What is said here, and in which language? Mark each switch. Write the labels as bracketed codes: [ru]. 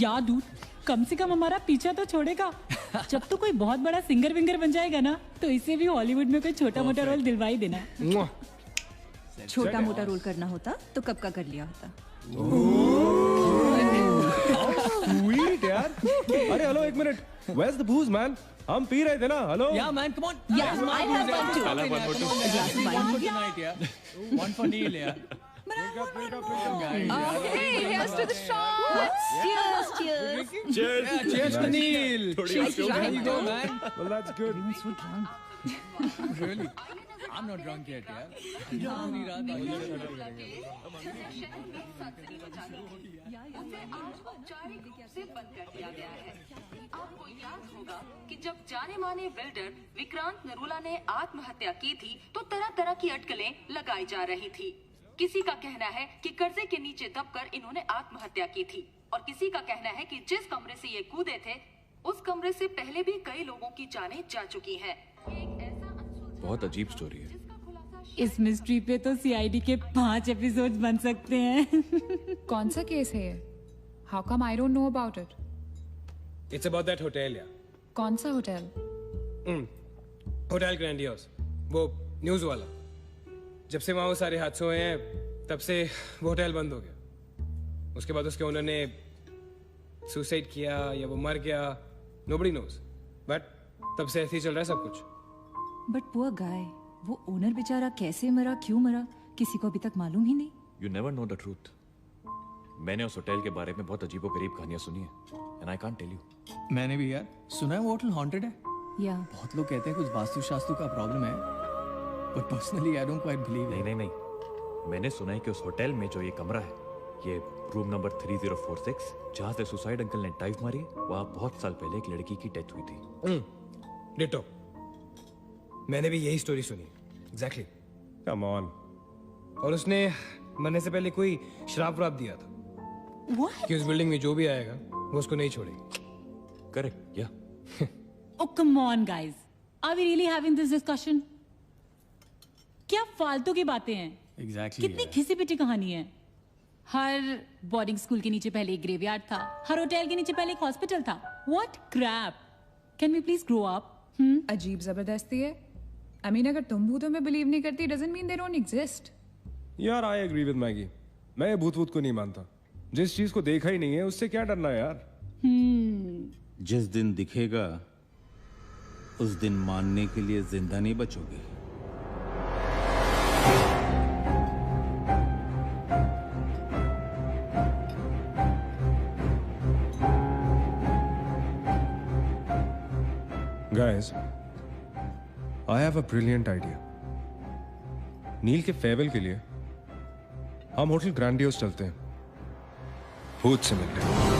[hi] यार डूड, कम से कम हमारा पीछा तो छोड़ेगा। जब तो कोई बहुत बड़ा सिंगर विंगर बन जाएगा ना, तो इसे भी हॉलीवुड में कोई छोटा मोटा रोल दिलवा ही देना। छोटा मोटा रोल करना होता तो कब का कर लिया होता। [en] Sweet यार। [hi] अरे हेलो एक minute, [en] where's the booze man? [hi] हम पी रहे थे ना, hello? [en] Yeah man, come on. Yeah, I have one too. I'll have one more too. One for tonight यार, one for Neil यार। Hey, here's to the shots. Cheers, cheers. Cheers. Yeah, cheers to Neil. Cheers. There you go man. Well that's good. Really? I'm not drunk yet यार। [hi] पूरी रात से बंद कर दिया गया है। आपको याद होगा कि जब जाने माने बिल्डर विक्रांत नरूला ने आत्महत्या की थी, तो तरह तरह की अटकलें लगाई जा रही थी। किसी का कहना है कि कर्जे के नीचे दबकर इन्होंने आत्महत्या की थी, और किसी का कहना है कि जिस कमरे से ये कूदे थे, उस कमरे से पहले भी कई लोगों की जानें जा चुकी हैं। बहुत अजीब स्टोरी है। इस मिस्ट्री पे तो सीआईडी के 5 एपिसोड्स बन सकते हैं। कौन सा केस है ये? [en] How come I don't know about it? It's about that hotel यार। [hi] कौन सा होटल? होटल ग्रैंडियोस, वो न्यूज वाला। जब से वहाँ वो सारे हादसे हुए हैं, तब से वो होटल बंद हो गया। उसके बाद उसके ओनर ने सुसाइड किया या वो मर गया, [en] nobody knows। [hi] बट तब से ऐसे ही चल रहा है सब कुछ। बट पुअर गाय, वो ओनर बेचारा कैसे मरा, क्यों मरा, किसी को अभी तक मालूम ही नहीं। [en] You never know the truth. [hi] मैंने उस होटल के बारे में बहुत अजीबोगरीब कहानियां सुनी है, [en] and I can't tell you. [hi] मैंने भी यार सुना है वो होटल हॉन्टेड है। या बहुत लोग कहते हैं कुछ वास्तु शास्त्र का प्रॉब्लम है, [en] But personally I don't quite believe. [hi] नहीं, मैंने सुना है कि उस होटल में जो ये कमरा है, ये रूम नंबर 3046, जहाँ से सुसाइड अंकल ने डाइव मारी, वहाँ बहुत साल पहले एक लड़की की डेथ हुई थी। डिटो, मैंने भी यही स्टोरी सुनी। एग्जैक्टली। Come on. और उसने मरने से पहले कोई श्राप व्राप दिया था कि उस बिल्डिंग में जो भी आएगा वो उसको नहीं छोड़ेगी। करेक्ट, या [en] Oh come on guys, are we really having this discussion? [hi] क्या फालतू की बातें हैं। [en] Exactly, [hi] कितनी [en] yeah. [hi] घिसी पिटी कहानी है। हर बोर्डिंग स्कूल के नीचे पहले एक ग्रेवयार्ड था, हर होटल के नीचे पहले एक हॉस्पिटल था। [en] What crap? Can we please grow up? [hi] अजीब जबरदस्ती है। [en] I mean, [hi] अगर तुम भूतों में बिलीव नहीं करती, [en] doesn't mean they don't exist. यार I agree with Maggie. [hi] मैं भूत वूत को नहीं मानता। जिस चीज को देखा ही नहीं है उससे क्या डरना है यार। जिस दिन दिखेगा उस दिन मानने के लिए जिंदा नहीं बचोगे। [en] Guys, I have a brilliant idea. [hi] नील के फेयरवेल के लिए हम होटल ग्रैंडियोस चलते हैं, भूत से मिलते हैं।